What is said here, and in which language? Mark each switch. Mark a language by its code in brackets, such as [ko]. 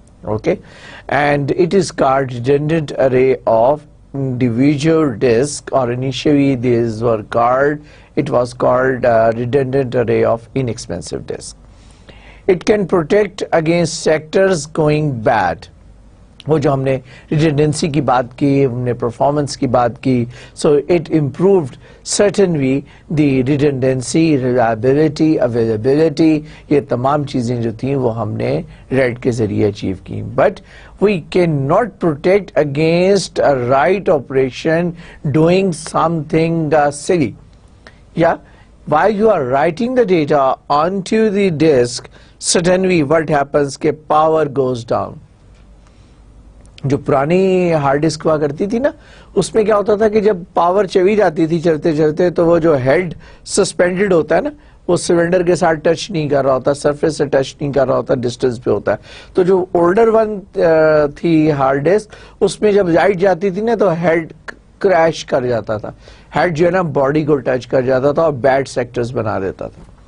[en] Okay, and it is called redundant array of individual disk, or initially these were called, it was called redundant array of inexpensive disk. It can protect against sectors going bad. [ur] وہ جو ہم نے redundancy کی بات کی, ہم نے performance کی بات کی, [en] so it improved certainly the redundancy, reliability, availability, [ur] یہ تمام چیزیں جو تھیں وہ ہم نے ریڈ کے ذریعے اچیو کی. [en] But we can not protect against write operation doing something silly. یا while you are writing the data onto the disk, suddenly what happens کہ power goes down. [ur] جو پرانی ہارڈ ڈسک ہوا کرتی تھی نا, اس میں کیا ہوتا تھا کہ جب پاور چلی جاتی تھی چلتے چلتے, تو وہ جو ہیڈ سسپینڈڈ ہوتا ہے نا, وہ سلنڈر کے ساتھ ٹچ نہیں کر رہا ہوتا, سرفیس سے ٹچ نہیں کر رہا ہوتا, ڈسٹنس پہ ہوتا ہے. تو جو اولڈر ون تھی ہارڈ ڈسک, اس میں جب لائٹ جاتی تھی نا تو ہیڈ کریش کر جاتا تھا, ہیڈ جو ہے نا باڈی کو ٹچ کر جاتا تھا اور بیڈ سیکٹرز بنا دیتا تھا.